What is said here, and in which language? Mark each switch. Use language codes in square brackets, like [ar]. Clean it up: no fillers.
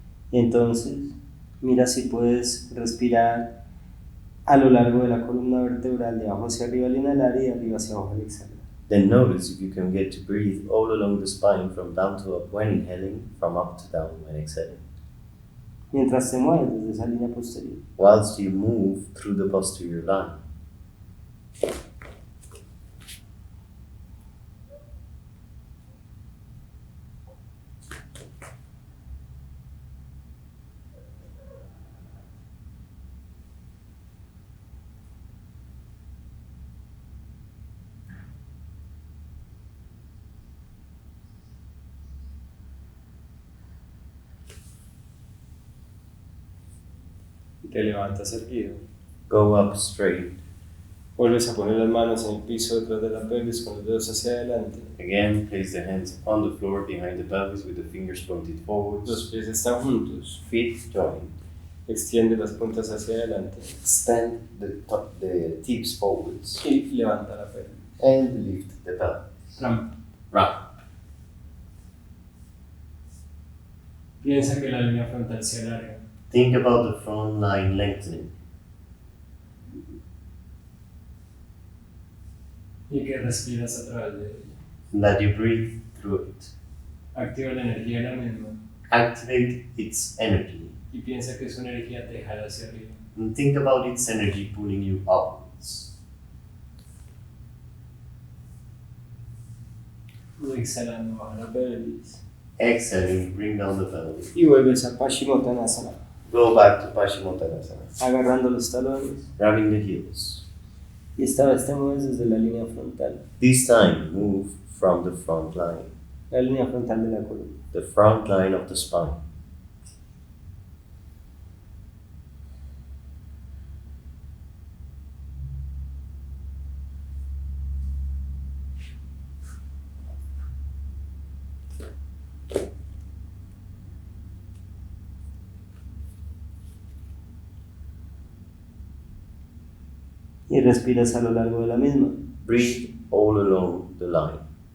[es] Y entonces, mira si puedes respirar a lo largo de la columna vertebral, de abajo hacia arriba al inhalar y de arriba hacia abajo al exhalar. [en] Then notice if you can get to breathe all along the spine from down to up when inhaling, from up to down when exhaling. [es] Mientras te mueves desde esa línea posterior. [en] Whilst you move through the posterior line. [es] Te levantas erguido. [en] Go up straight. [es] Vuelves a poner las manos en el piso detrás de la pelvis con los dedos hacia adelante. [en] Again, place the hands on the floor behind the pelvis with the fingers pointed forwards. [es] Los pies están juntos. [en] Feet joined. [es] Extiende las puntas hacia adelante. [en] Extend the tips forwards. [es] Y levanta la pelvis. [en] And lift the pelvis. [es] Rampa. [en] Ramp. [es] Piensa que la línea frontal se alarga. [en] Think about the front line lengthening. [es] Y que respiras a través de ella. [en] And that you breathe through it. [es] Activa la energía de la misma. [en] Activate its energy. [es] Y piensa que esa energía te jala hacia arriba. [en] And think about its energy pulling you upwards. [es] Y exhalando, baja la pelvis. [en] Exhaling, bring down the pelvis. [es] Y vuelves a paschimottanasana. [en] Go back to paschimottanasana. [es] Agarrando los talones. [en] Grabbing the heels. [es] Y esta vez te mueves desde la línea frontal. [en] This time, move from the front line. [es] La línea frontal de la columna. [en] The front line of the spine. [es] Y respiras a lo largo de la misma. [en] Breathe all along the line.